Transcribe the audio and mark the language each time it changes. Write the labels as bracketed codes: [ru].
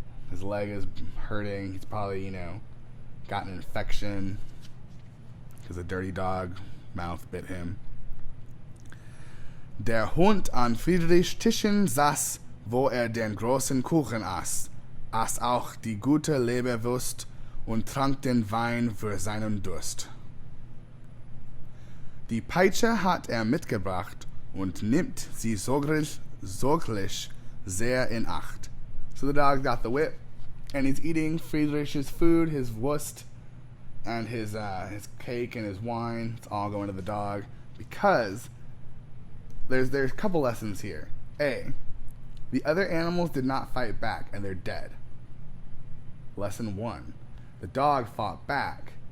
[en] His leg is hurting. He's probably, got an infection because a dirty dog mouth bit him. [de] Der Hund an Friedrichs Tischen saß, wo den großen Kuchen aß auch die gute Leberwurst und trank den Wein für seinen Durst. Die Peitsche hat mitgebracht und nimmt sie sorglich sehr in Acht. [en] So the dog got the whip, and he's eating Friedrich's food, his Wurst, and his cake and his wine. It's all going to the dog because there's a couple lessons here. A, the other animals did not fight back, and they're dead. Lesson 1, the dog fought back,